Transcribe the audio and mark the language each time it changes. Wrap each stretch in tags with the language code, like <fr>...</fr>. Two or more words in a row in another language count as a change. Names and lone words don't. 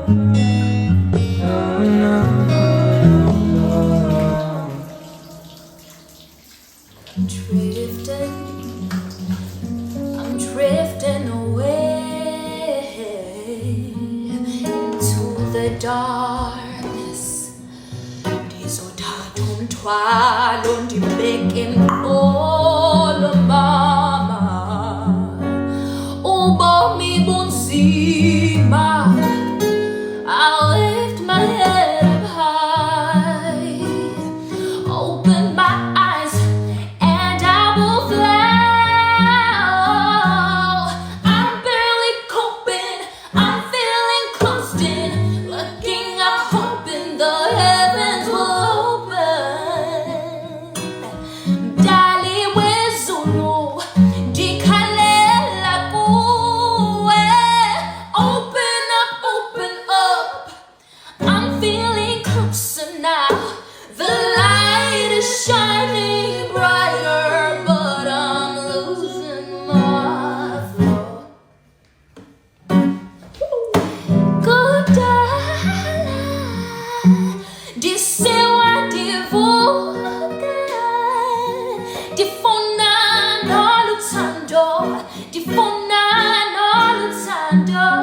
<en>Oh no, no, no, oh. I'm drifting away into the darkness.</en> <xh>Ndizothatha ndibeke enkolo mama, ubomi bunzima.</xh> <en>I'll lift my head up high, open my eyes, and I will fly. I'm barely coping, I'm feeling closed in, looking up, hoping the heavens will open.</en> <xh>Dali wezulu, ndikhalela kuwe.</xh> <en>Open up, open up. I'm feeling closer now. The light is shining brighter, but I'm losing my flow.</en> <xh>Kudala, disewa divuka, difuna noluthando, difuna noluthando.</xh>